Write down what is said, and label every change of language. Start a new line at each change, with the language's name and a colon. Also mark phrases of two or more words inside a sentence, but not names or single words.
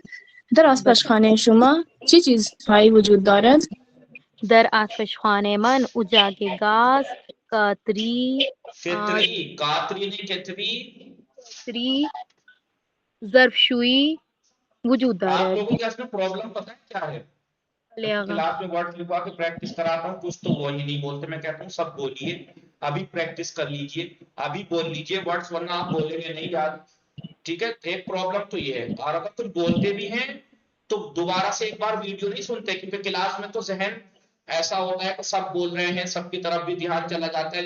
Persian: در آشپزخانه شما چه چیزهایی وجود دارد؟ در آتشخانه من اجاق گاز، کاتری ظرفشویی وجود
Urdu: آپ
Persian: دارد.
Urdu: لوگوں کے اس میں پرابلم پتہ ہے کیا ہے؟ کلاس میں ورڈ لکھوا کے پریکٹس کراتا ہوں کچھ تو وہ ہی نہیں بولتے. میں کہتا ہوں سب بولیے ابھی پریکٹس کر لیجئے ابھی بول لیجئے ورڈز ورنہ آپ بولیں گے نہیں یاد. ٹھیک ہے ایک پرابلم تو یہ ہے. اور اگر تم بولتے بھی ہیں تو دوبارہ سے ایک بار ویڈیو نہیں سنتے کیونکہ کلاس میں تو ذہن ایسا ہوتا ہے کہ سب بول رہے ہیں سب کی طرف بھی دھیان چلا جاتا ہے.